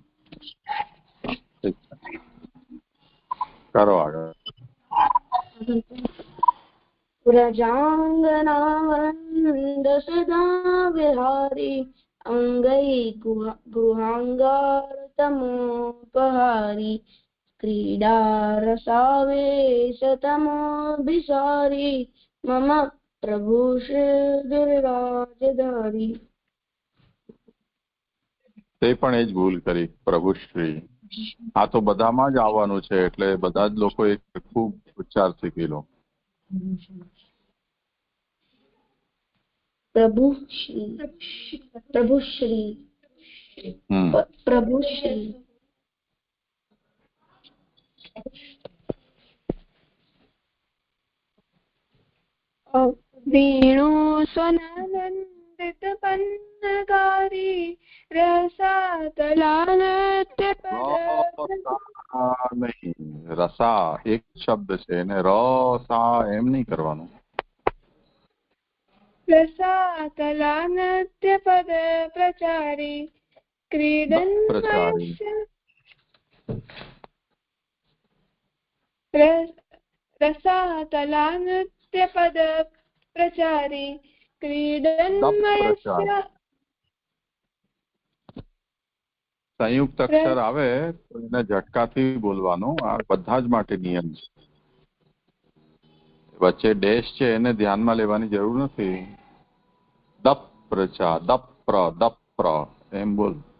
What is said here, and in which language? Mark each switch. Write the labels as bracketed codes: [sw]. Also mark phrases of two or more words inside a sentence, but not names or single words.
[gu] કરો આગળ. [sa] प्रजांगनानंद सदा विहारी अंगै गुहांगार तमोपहारी क्रीडा रसावेशतमोभिसारी मम प्रभु श्री गिरिराजधारी। [gu] તે પણ એ જ ભૂલ કરી, પ્રભુશ્રી. આ તો બધામાં જ આવવાનું છે, એટલે બધા જ લોકો એક ખૂબ ઉચ્ચાર શીખી લો. પ્રભુશ્રી પ્રભુશ્રી પ્રભુશ્રી [sa] वेणु स्वनानंदित पन्नगारी रसातलानृत्य [gu] નહીં, રસા એક શબ્દ છે, એને રસા એમ નહીં કરવાનું. [sa] रसातलानृत्य पद प्रचारी क्रीडन् रसातलानृत्य पद प्रचारी क्रीडन्मयस्य। [gu] સંયુક્ત અક્ષર આવે તો એને ઝટકાથી બોલવાનું. આ બધા જ માટે નિયમ છે. વચ્ચે ડેશ છે એને ધ્યાનમાં લેવાની જરૂર નથી. દપ્રચા દપ્ર દપ્ર એમ બોલ.